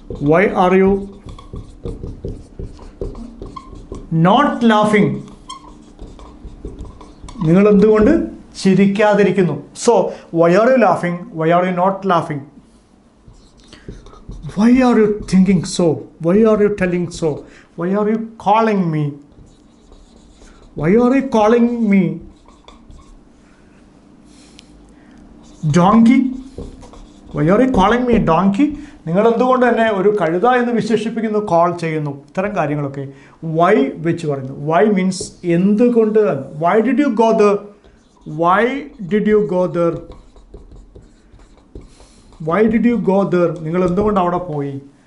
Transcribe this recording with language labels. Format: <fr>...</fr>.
<en>Why are you not laughing?</en> <ml>നിങ്ങൾ എന്തുകൊണ്ട് ചിരിക്കാതിരിക്കുന്നു.</ml> <en>So why are you laughing? Why are you not laughing? Why are you thinking so? Why are you telling so? Why are you calling me? Why are you calling me donkey? Why are you calling me donkey?</en> <ml>നിങ്ങൾ എന്തുകൊണ്ട് എന്നെ ഒരു കഴുത എന്ന് വിശേഷിപ്പിക്കുന്നു, call ചെയ്യുന്നു. ഇത്തരം കാര്യങ്ങളൊക്കെ വൈ വെച്ച് പറയുന്നു. വൈ മീൻസ് എന്തുകൊണ്ട്.</ml> <en>Why did you go there. Why did you go there. Why did you go there</en> <ml>നിങ്ങൾ എന്തുകൊണ്ട് അവിടെ പോയി.</ml>